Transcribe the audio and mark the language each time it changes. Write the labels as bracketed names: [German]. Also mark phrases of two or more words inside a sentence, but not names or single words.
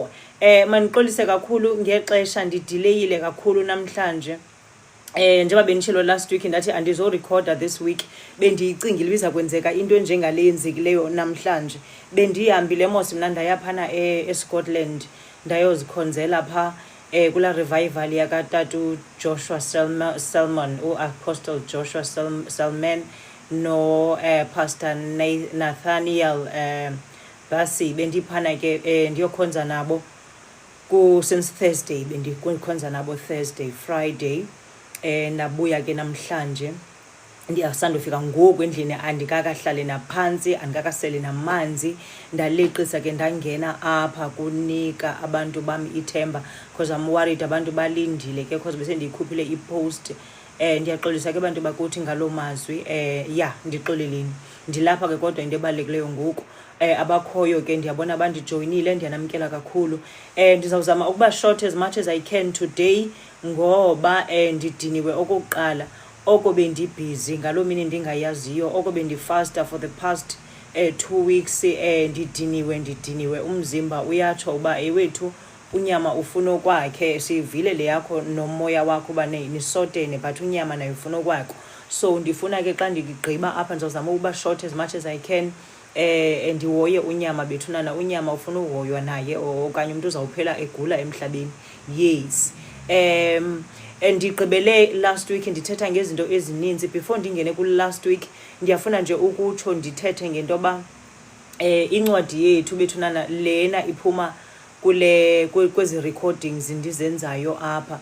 [Xhosa] Mandixolise kakhulu ngexesha, ndideleyile kakhulu namhlanje. Njengoba benitshilo [English] last week [Xhosa] ndathi andizorecorda [English] this week, [Xhosa] bendiyicingile biza kwenzeka into enjengale yenzekileyo namhlanje. Bendihambile mos mna ndayaphana eScotland ndayozikhonzela pha kula revival yakatatu Joshua Selman, Apostle Joshua Selman no Pastor Nathaniel Basi. Bendiphana ke ndiyokhonza nabo [English] since Thursday, [Xhosa] bendikhonza nabo Thursday, Friday. Nabuya ke namhlanje, ndiyasandofika ngoku endlini, andikakahlali naphansi, andikakasele namanzi, ndaleqisa ke ndangena apha kunika abantu bam ithemba [English] because I'm worried [Xhosa] abantu balindile ke because bese ndiyikhuphile ipost. Ndiyaxolisa ke abantu bakuthi ngaloo mazwi. Ndixoleleni, ndilapha ke kodwa into ebalulekileyo ngoku. Abakhoyo ke ndiyabona bandijoyinile, ndiyanamkela kakhulu. Ndizawuzama ukuba short [English] as much as I can today [Xhosa] ngoba ndidiniwe okokuqala, oko bendibhizi ngaloo mini ndingayaziyo, oko bendifasta [English] for the past 2 weeks. [Xhosa] Ndidiniwe umzimba uyatsho uba ewethu unyama ufuna okwakhe. Sivile le yakho nomoya wakho uba nisotene, but unyama nayo ufuna okwakho. So ndifuna ke xa ndigqiba apha ndizawuzama ukuba short [English] as much as I can. [Xhosa] Ndihoye unyama bethunana, unyama ufuna uhoywa naye okanye umuntu uzawuphela egula emhlabeni. Yes. Ndigqibele [English] last week [Xhosa] ndithetha ngezinto ezininzi. Before ndingene ku [English] last week, [Xhosa] ndiyafuna nje ukutsho ndithethe ngento yoba incwadi yethu bethunana lena iphuma kwezi recordings ndizenzayo apha.